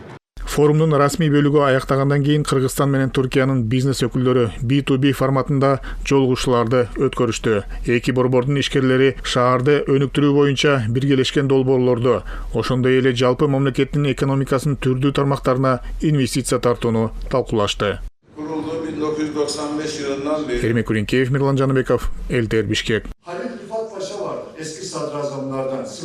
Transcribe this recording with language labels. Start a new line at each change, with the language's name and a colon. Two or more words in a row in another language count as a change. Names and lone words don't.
Kyrgyz: Форумдун расмий бөлүгү аяктагандан кийин Кыргызстан менен Түркиянын бизнес өкүлдөрү B2B форматында жолугушууларды өткөрүштү. Эки борбордун ишкерлери шаарды өнүктүрүү боюнча биргелешкен долбоорлорду, ошондой эле жалпы мамлекеттин экономикасынын түрдүү тармактарына инвестиция тартууну талкуулашты.
Turkish: Kuruldu 1995 yılından beri.
Kyrgyz: Эрмек Күренкеев, Мирлан Жаныбеков, ЛТР Бишкек.
Turkish: Halil Rıfat Paşa vardı, eski sadrazamlardan.